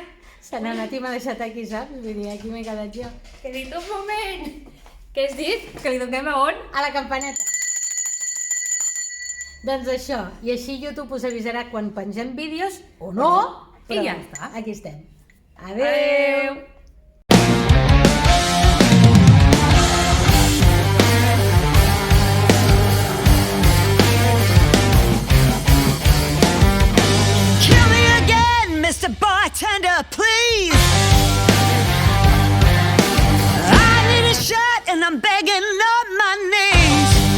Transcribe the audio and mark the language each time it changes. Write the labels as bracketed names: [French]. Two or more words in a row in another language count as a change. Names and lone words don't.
[Catalan] Se n'ha anat i m'ha deixat aquí, saps? Vull dir, aquí m'he quedat jo. Que he dit un moment. Què has dit? Que li donem a on? A la campaneta. Doncs això, i així YouTube us avisarà quan pengem vídeos, o no, i ja està. Aquí estem. Adeu! [English] Kill me again, Mr. Bartender, please. I need a shot and I'm begging on my knees.